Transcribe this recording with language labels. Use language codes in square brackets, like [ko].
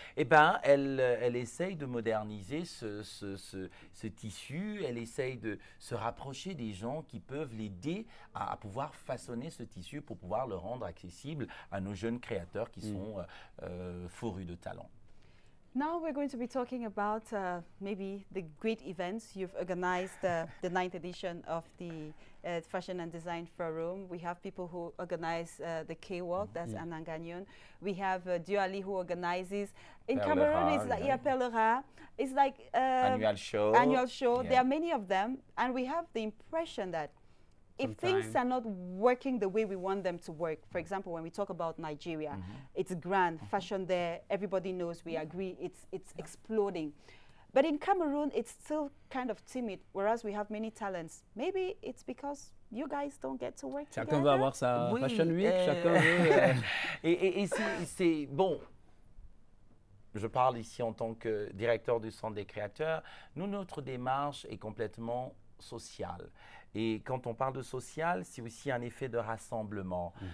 [fr] Eh bien, elle essaye de moderniser ce tissu, elle essaye de se rapprocher des gens qui peuvent l'aider à pouvoir façonner ce tissu pour pouvoir le rendre accessible à nos jeunes créateurs qui sont fourrus de talent. [en] Now we're going to be talking about maybe the great events. You've organized the 9th edition of the Fashion and Design Forum. We have people who organize the K-Walk, that's Ananganyon. We have Duali who organizes. In Cameroon, it's like Pelera. It's like annual show. Annual show. There are many of them, and we have the impression that if things are not working the way we want them to work, for example, when we talk about Nigeria, it's grand, fashion there, everybody knows, we agree, it's exploding. But in Cameroon, it's still kind of timid, whereas we have many talents. Maybe it's because you guys don't get to work together. [fr] Chacun veut avoir sa Fashion Week, chacun veut... Et c'est bon. Je parle ici en tant que directeur du Centre des créateurs. Nous, notre démarche est complètement sociale. Et quand on parle de social, c'est aussi un effet de rassemblement.